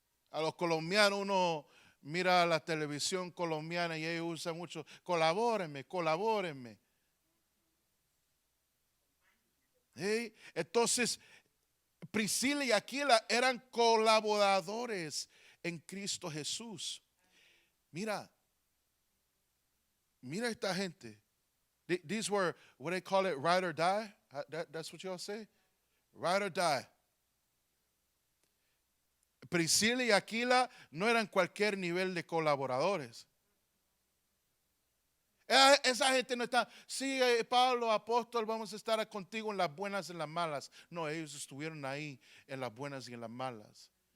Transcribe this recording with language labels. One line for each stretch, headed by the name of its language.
Spanish: A los colombianos uno mira la televisión colombiana y ellos usan mucho, colabórenme, colabórenme. ¿Sí? Entonces, Priscila y Aquila eran colaboradores en Cristo Jesús. Mira, mira esta gente.
English: These were, what they call it, ride or die. That's what y'all say? Ride or die.
Spanish: Priscila y Aquila no eran cualquier nivel de colaboradores. Esa gente no está, sí, Pablo, apóstol, vamos a estar contigo en las buenas y en las malas. No, ellos estuvieron ahí en las buenas y en las malas.